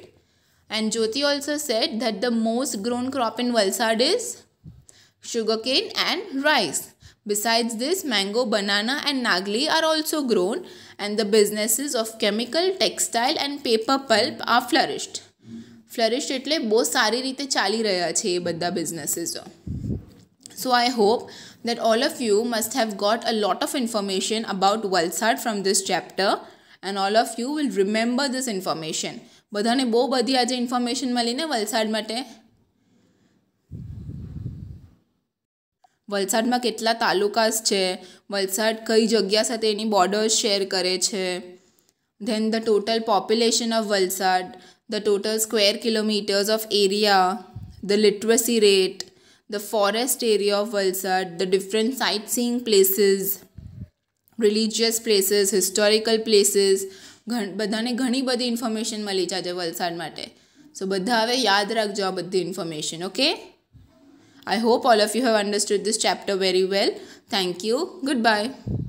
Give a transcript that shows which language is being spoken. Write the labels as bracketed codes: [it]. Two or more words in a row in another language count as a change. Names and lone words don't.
[en] And Jyoti also said that the most grown crop in Valsad is sugarcane and rice. Besides this, mango, banana and nagli are also grown and the businesses of chemical, textile and paper pulp are flourished. [gu] Flourished એટલે બહુ સારી રીતે ચાલી રહ્યા છે એ બધા બિઝનેસીસો. [en] So I hope that all of you must have got a lot of information about Valsad from this chapter and all of you will remember this information. [gu] બધાને બહુ બધી આજે ઇન્ફોર્મેશન મળી ને વલસાડ માટે. વલસાડમાં કેટલા તાલુકાસ છે, વલસાડ કઈ જગ્યા સાથે એની બોર્ડર્સ શેર કરે છે, [en] then the total population of Valsad, the total square kilometers of area, the literacy rate, the forest area of Valsad, the different sightseeing places, religious places, historical places, [gu] બધાને ઘણી બધી ઇન્ફોર્મેશન મળી છે આજે વલસાડ માટે. સો બધા હવે યાદ રાખજો આ બધી ઇન્ફોર્મેશન. ઓકે, [en] I hope all of you have understood this chapter very well. Thank you. Goodbye.